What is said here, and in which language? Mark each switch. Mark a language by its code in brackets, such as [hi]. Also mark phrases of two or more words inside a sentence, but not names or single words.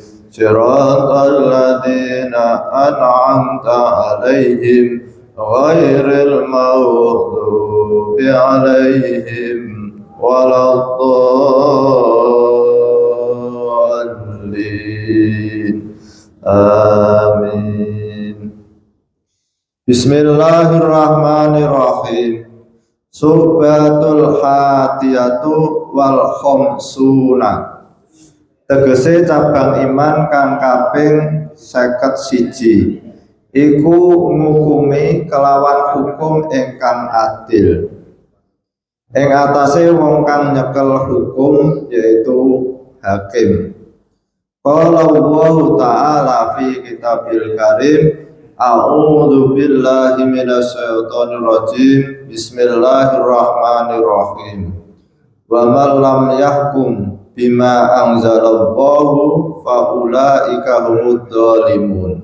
[ar] صراط الذين أنعمت عليهم غير المغضوب عليهم ولا الضالين. آمين. بسم الله الرحمن الرحيم. شعبة الحادية والخمسون. [jv] Tegese cabang iman kang kaping 51 iku ngukumi kelawan hukum ingkang adil. Ing atase wong kang nyekel hukum yaitu hakim. [ar] قال الله تعالى في الكتاب الكريم. أعوذ بالله من الشيطان الرجيم. بسم الله الرحمن الرحيم. ومن لم يحكم بما أنزل الله فأولئك هم الظالمون.